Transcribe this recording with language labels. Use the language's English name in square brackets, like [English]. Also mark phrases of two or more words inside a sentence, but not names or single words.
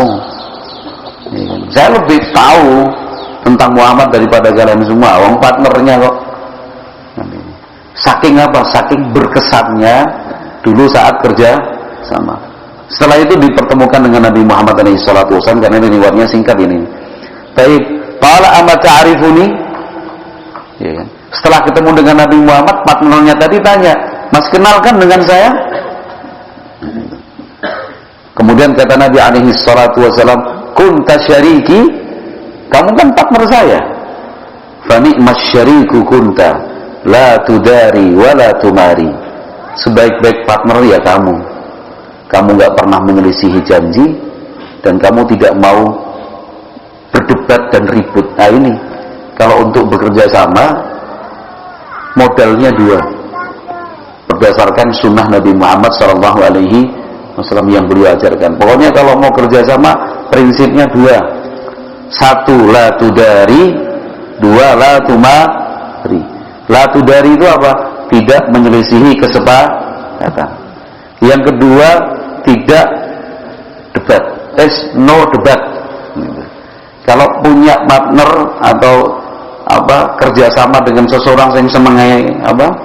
[Indonesian] Saya lebih tahu tentang Muhammad daripada kalian semua. Wong partnernya kok. Saking apa? Saking berkesannya dulu saat kerja sama. Setelah itu dipertemukan dengan Nabi Muhammad SAW, karena ini riwayatnya singkat ini. Baik, [Arabic] قال أما تعرفني? Ya kan? [Indonesian] Setelah ketemu dengan Nabi Muhammad, partnernya tadi tanya, Mas kenalkan dengan saya? Kemudian kata Nabi SAW, [Arabic] كنت شريكي, [Indonesian] kamu kan partner saya. [Arabic] فنعم الشريك كنت، لا تداري ولا تماري. [Indonesian] Sebaik-baik partner ya kamu. Kamu gak pernah menyelisihi janji, dan kamu tidak mau berdebat dan ribut. Nah ini, kalau untuk bekerja sama, modalnya dua. Berdasarkan sunnah Nabi Muhammad SAW yang beliau ajarkan. Pokoknya kalau mau kerja sama, prinsipnya dua. Satu, [Arabic] لا تداري. Dua, لا تماري. لا تداري [Indonesian] itu apa? Tidak menyelisihi kesepakatan. Yang kedua, tidak debat. No debat. Kalau punya partner atau apa kerjasama dengan seseorang yang senengnya apa?